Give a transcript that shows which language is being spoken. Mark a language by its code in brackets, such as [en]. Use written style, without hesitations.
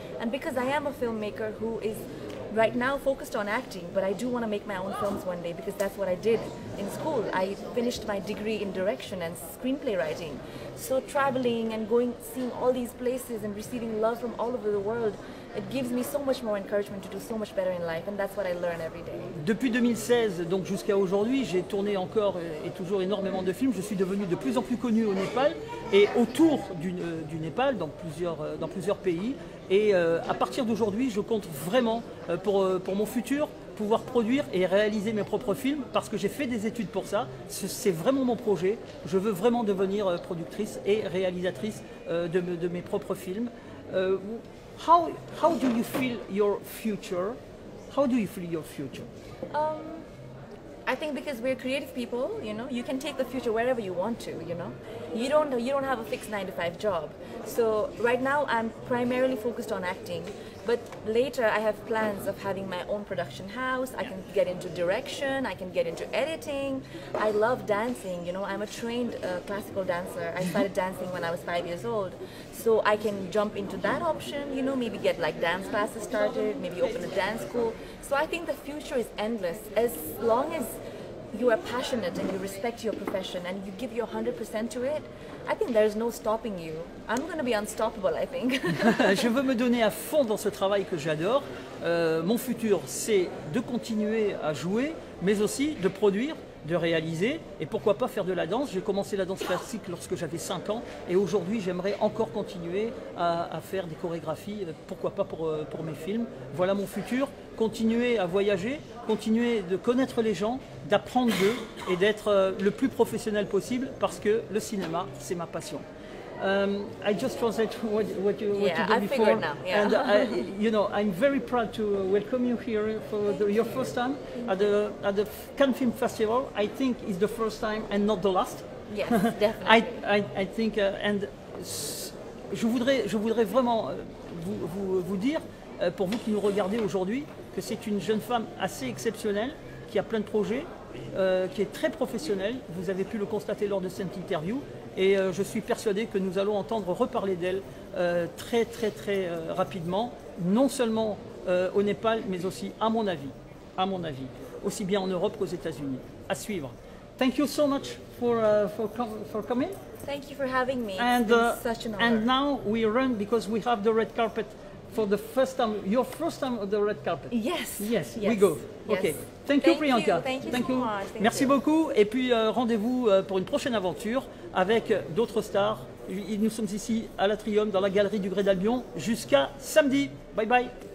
[en] And because I am a filmmaker who is right now focused on acting, but I do want to make my own films one day, because that's what I did in school. I finished my degree in direction and screenplay writing. So traveling and going, seeing all these places and receiving love from all over the world, it gives me so much more encouragement to do so much better in life, and that's what I learn every day. [fr] Depuis 2016, donc jusqu'à aujourd'hui, j'ai tourné encore et toujours énormément de films. Je suis devenu de plus en plus connu au Népal et autour du Népal, dans plusieurs pays. Et à partir d'aujourd'hui, je compte vraiment pour mon futur pouvoir produire et réaliser mes propres films, parce que j'ai fait des études pour ça. C'est vraiment mon projet. Je veux vraiment devenir productrice et réalisatrice de mes propres films. [en] How do you feel your future? How do you feel your future? I think because we're creative people, you know, you can take the future wherever you want to, you know. You don't have a fixed 9-to-5 job. So right now I'm primarily focused on acting, but later I have plans of having my own production house. I can get into direction, I can get into editing. I love dancing, you know. I'm a trained classical dancer. I started dancing when I was 5 years old. So I can jump into that option, you know, maybe get like dance classes started, maybe open a dance school. So I think the future is endless, as long as you are passionate and you respect your profession and you give your 100% to it. I think there's no stopping you. I'm going to be unstoppable, I think. [fr] Je veux me donner à fond dans ce travail que j'adore. Mon futur, c'est de continuer à jouer, mais aussi de produire, de réaliser, et pourquoi pas faire de la danse. J'ai commencé la danse classique lorsque j'avais 5 ans, et aujourd'hui j'aimerais encore continuer à faire des chorégraphies, pourquoi pas pour mes films. Voilà mon futur, continuer à voyager, continuer de connaître les gens, d'apprendre d'eux, et d'être le plus professionnel possible, parce que le cinéma, c'est ma passion. [en] I just translate what you did I before, figured now. Yeah. And you know, I'm very proud to welcome you here for your first time at the Cannes Film Festival. I think it's the first time and not the last. Yes, definitely. I think, and [fr] je voudrais vraiment vous dire, pour vous qui nous regardez aujourd'hui, que c'est une jeune femme assez exceptionnelle, qui a plein de projets, qui est très professionnelle. Vous avez pu le constater lors de cette interview. Et je suis persuadé que nous allons entendre reparler d'elle très rapidement, non seulement au Népal, mais aussi à mon avis, aussi bien en Europe qu'aux États-Unis. À suivre. [en] Thank you so much for coming. Thank you for having me. And, it's been such an honor. And now we run because we have the red carpet for the first time, your first time on the red carpet. Yes. Yes, we go. Yes. Okay. Thank you, Thank Priyanka. you. Thank you so much. Thank [fr] Merci [en] you. [fr] beaucoup. Et puis rendez-vous pour une prochaine aventure avec d'autres stars. Nous sommes ici à l'Atrium, dans la galerie du Grès d'Albion, jusqu'à samedi. Bye bye.